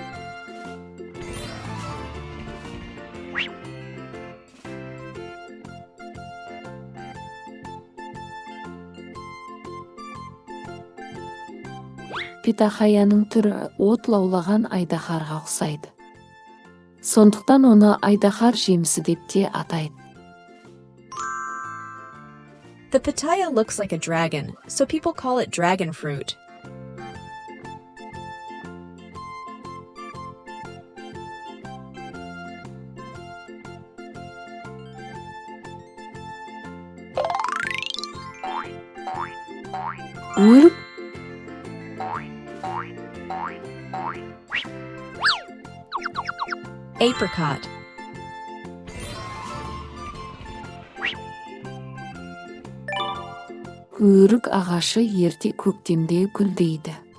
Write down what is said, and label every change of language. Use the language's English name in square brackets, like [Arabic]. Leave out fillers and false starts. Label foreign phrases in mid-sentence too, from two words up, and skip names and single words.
[Kazakh] Питахаяның түрі от лаулаған айдаһарға ұқсайды. Сондықтан оны айдаһар жемісі деп те атайды. [English] The pitaya looks like a dragon, so people call it dragon fruit. [Kazakh] Өрік. [English] Apricot. [Kazakh] Өрік ағашы ерте көктемде гүлдейді.